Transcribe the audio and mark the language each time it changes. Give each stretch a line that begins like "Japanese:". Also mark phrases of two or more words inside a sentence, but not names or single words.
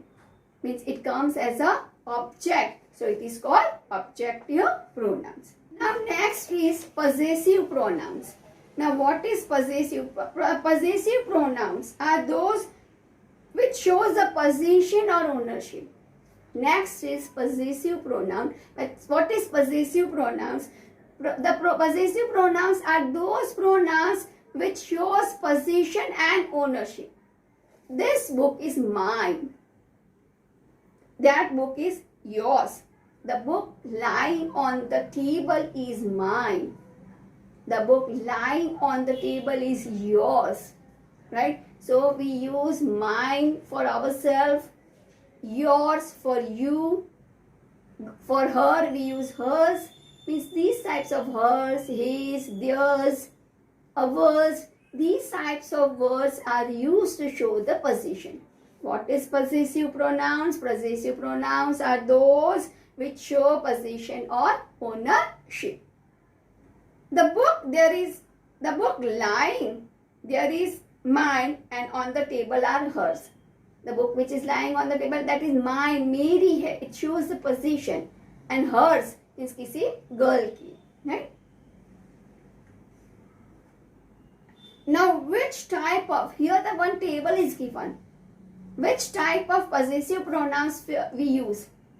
English: Means it comes as a object. So it is called objective pronouns. Now next is possessive pronouns. Now what is possessive? Possessive pronouns are those which shows the possession or ownership. Next is possessive pronoun. What is possessive pronouns? Possessive pronouns are those pronouns which shows possession and ownership. This book is mine. That book is yours. The book lying on the table is mine. The book lying on the table is yours, right? So we use mine for ourselves, yours for you, for her we use hers, means these types of hers, his, theirs, ours, these types of words are used to show the possession. What is possessive pronouns? Possessive pronouns are those which show possession or ownership. The book lying, there is mine, and on the table are hers. The book which is lying on the table, that is mine,
Hindi: मेरी है,
English: it shows the possession, and hers is किसी girl की, right? Now which type of, here the one table is given, which type of possessive pronouns we use?